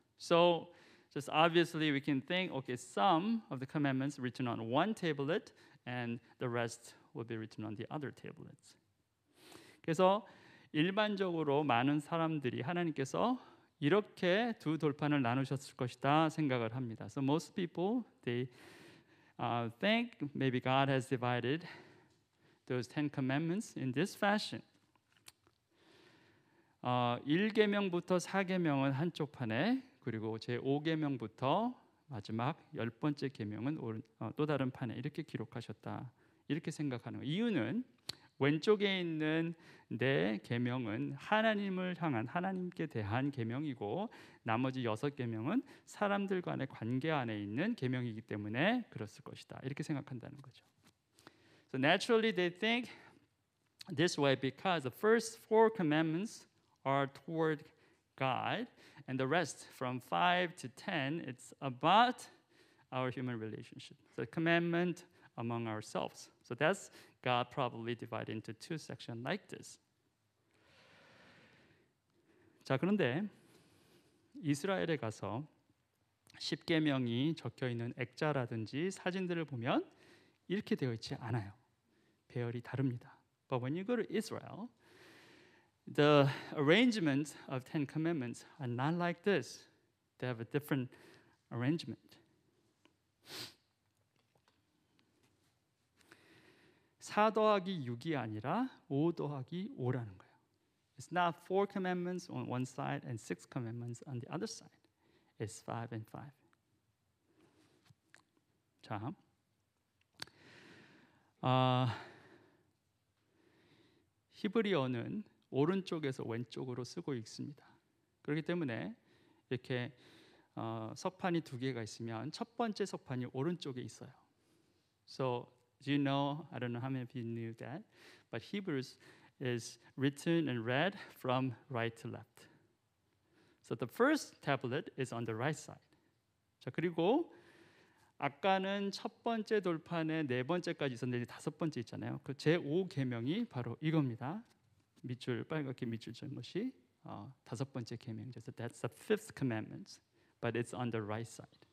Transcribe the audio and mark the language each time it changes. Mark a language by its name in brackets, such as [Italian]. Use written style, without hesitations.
[English] So just obviously we can think, okay, some of the commandments written on one tablet and the rest will be written on the other tablets. [Korean] 그래서 일반적으로 많은 사람들이 하나님께서 이렇게 두 돌판을 나누셨을 것이다 생각을 합니다. [English] So most people they think maybe God has divided those Ten Commandments in this fashion. [Korean] 1계명부터 4계명은 한쪽 판에, 그리고 제 5계명부터 마지막 10번째 계명은 또 다른 판에 이렇게 기록하셨다 이렇게 생각하는 거예요. 이유는 왼쪽에 있는 네 계명은 하나님을 향한, 하나님께 대한 계명이고 나머지 6계명은 사람들 간의 관계 안에 있는 계명이기 때문에 그랬을 것이다 이렇게 생각한다는 거죠. [English] So naturally they think this way because the first 4 commandments are toward God and the rest from 5 to 10 it's about our human relationship. The commandment among ourselves. So that's God probably divided into two sections like this. [Korean] 자, 그런데 이스라엘에 가서 십계명이 적혀 있는 액자라든지 사진들을 보면 이렇게 되어 있지 않아요. 배열이 다릅니다. [English] But when you go to Israel, the arrangement of Ten Commandments are not like this. They have a different arrangement. [Korean] 4 더하기 6이 아니라 5 더하기 5라는 거예요. [English] It's not 4 commandments on one side and 6 commandments on the other side. It's 5 and 5. [Korean] 자, 히브리어는 오른쪽에서 왼쪽으로 쓰고 있습니다. 그렇기 때문에 이렇게 석판이 2개가 있으면 첫 번째 석판이 오른쪽에 있어요. [English] So do you know? I don't know how many of you knew that, but Hebrews is written and read from right to left. So the first tablet is on the right side. [Korean] 자, 그리고 아까는 첫 번째 돌판에 4번째까지 있었는데 5번째 있잖아요. 그 제5계명이 바로 이겁니다. 밑줄 빨갛게 밑줄 친 것이 5번째 계명. [English] So that's the 5th commandment, but it's on the right side.